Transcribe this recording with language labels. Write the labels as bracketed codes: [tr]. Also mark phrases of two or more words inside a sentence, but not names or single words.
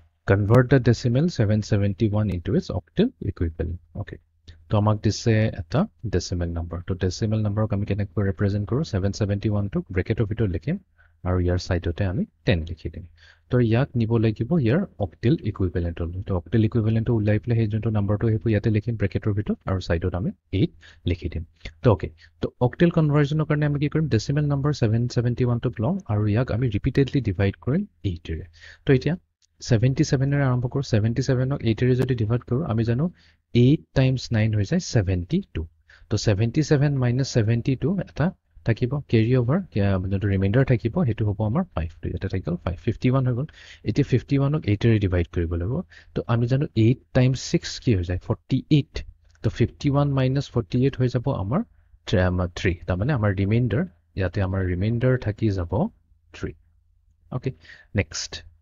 [en] convert the decimal 771 into its octal equivalent. [as] Okay. তো আমাক দিছে এটা [en] decimal number. [as] তো [en] decimal number [as] আমি কেনেকৈ represent কৰো 771 টো ব্ৰেকেটৰ ভিতৰত লিখিম আৰু ইয়াৰ সাইডতে আমি 10 লিখি দিম। তো ইয়াক নিব লাগিব ইয়াৰ [en] octal equivalent [as] লৈ। তো [en] octal equivalent [as] টো উলাই পেলাই হেই যোনটো নাম্বাৰটো হেপু ইয়াতে লিখিম ব্ৰেকেটৰ ভিতৰত আৰু সাইডত আমি 8 লিখি দিম। তো ওকে। তো octal conversionৰ কাৰণে আমি কি কৰিম [en] decimal number [as] 771 টো লম আৰু ইয়াক আমি [en] repeatedly divide [as] কৰিম 8 ৰে। তো এতিয়া 77 ৰে আৰম্ভ কৰো 77 ক 8 ৰে যদি ডিভাইড কৰো আমি জানো 8 times 9 হৈ যায় 72 তো 77 minus 72 এটা থাকিব [en] carry over [as] যেটো ৰিমাইন্ডাৰ থাকিব হেতু হ'ব আমাৰ 5 তো এটা থাকিল 5 51 হৈ গল এতিয়া 51 ক 8 ৰে ডিভাইড কৰিব লাগিব তো আমি জানো 8 times 6 কি হৈ যায় 48 তো 51 minus 48 হৈ যাব আমাৰ 3 তাৰ মানে আমাৰ ৰিমাইন্ডাৰ ইয়াতে আমাৰ ৰিমাইন্ডাৰ থাকি যাব 3 [en] okay next